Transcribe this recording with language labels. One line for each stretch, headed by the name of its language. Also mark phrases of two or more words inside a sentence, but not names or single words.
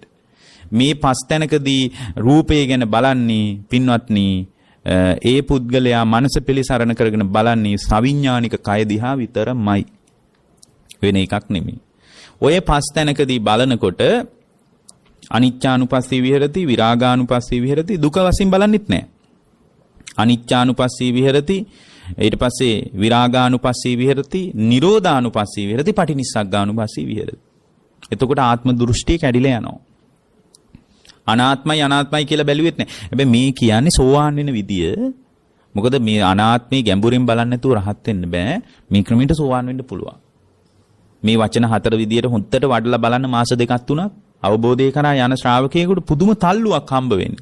Sinhala: මේ පස් තැනකදී රූපය ගැන බලන්නේ පින්වත්නි ඒ පුද්ගලයා මනස පිළිසරණ කරගෙන බලන්නේ සවිඥානික කය දිහා විතරමයි. වෙන එකක් නෙමෙයි. ඔය පස් තැනකදී බලනකොට
Pali: අනිච්චානුපස්සී විහෙරති, විරාගානුපස්සී විහෙරති,
Sinhala: දුක වශයෙන් බලන්නෙත් නැහැ.
Pali: අනිච්චානුපස්සී විහෙරති,
Sinhala: ඊට පස්සේ
Pali: විරාගානුපස්සී විහෙරති, නිරෝධානුපස්සී විහෙරති, පටිනිස්සග්ගානුපස්සී විහෙරති.
Sinhala: එතකොට ආත්ම දෘෂ්ටිය කැඩිලා යනවා. අනාත්මයි කියලා බැලුවෙත් නැහැ. හැබැයි මේ කියන්නේ සෝවාන් වෙන විදිය. මොකද මේ අනාත්මේ ගැඹුරින් බලන්නේ නැතුව රහත් වෙන්න බෑ. මේ ක්‍රමයට සෝවාන් වෙන්න පුළුවන්. මේ වචන හතර විදියට හොද්දට වඩලා බලන්න මාස දෙකක් තුනක් අවබෝධය කරා යන ශ්‍රාවකයෙකුට පුදුම තල්ලුවක් හම්බ වෙන්නේ.